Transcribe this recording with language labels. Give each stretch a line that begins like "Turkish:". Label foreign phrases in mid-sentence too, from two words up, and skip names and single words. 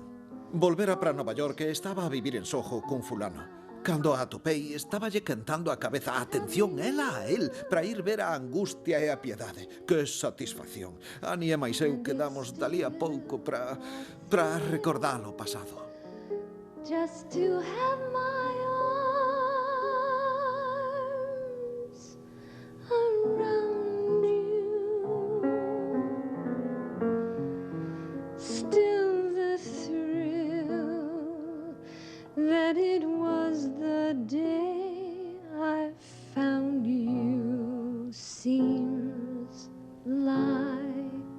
Galician: Volvera para Nova York e estaba a vivir en Soho cun fulano. Cando a atopei, estáballe cantando a cabeza atención ela a él para ir ver a angustia e a piedade. Que satisfacción. Annie e máis eu quedamos dalí a pouco para recordar o pasado.
English: Just to have my arms around you. Still the thrill that it was the day I found you seems like